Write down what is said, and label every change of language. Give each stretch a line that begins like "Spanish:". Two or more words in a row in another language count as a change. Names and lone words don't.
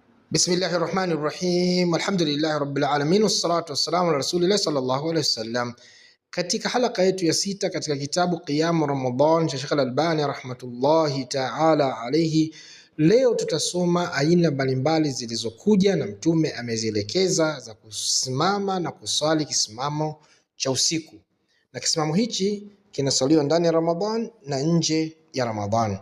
Arabic: بسم الله الرحمن الرحيم. الحمد لله رب العالمين والصلاة والسلام على رسول الله صلى الله عليه وسلم.
Swahili: Katika halaka yetu ya sita katika kitabu Qiyamu Ramadan cha Sheikh Al-Albani
Arabic: رحمة الله تعالى عليه,
Swahili: leo tutasoma aina mbalimbali zilizokuja na Mtume amezielekeza za kusimama na kuswali kisimamo cha usiku, na kisimamo hichi kinasaliwa ndani ya Ramadhan na nje ya Ramadhan.